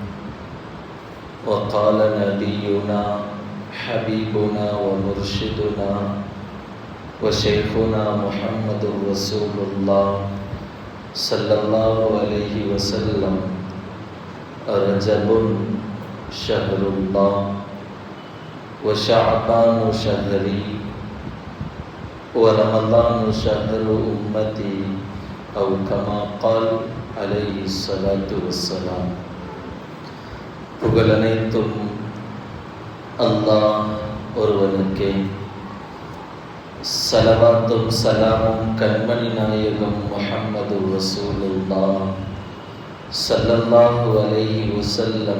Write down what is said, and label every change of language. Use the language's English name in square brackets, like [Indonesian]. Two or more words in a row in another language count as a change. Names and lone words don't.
[Arabic] وقال نبينا حبيبنا ومرشدنا وشيخنا محمد رسول الله صلى الله عليه وسلم: رجب شهر الله وشعبان شهري ورمضان شهر أمتي، أو كما قال عليه الصلاة والسلام. [Tamil] புகழனைத்தும் அல்லாஹ் ஒருவனுக்கே. ஸலவாத்தும் ஸலாமும் கண்மணி நாயகம் முஹம்மது ரசூலுல்லாஹ் [Arabic] صلى الله عليه وسلم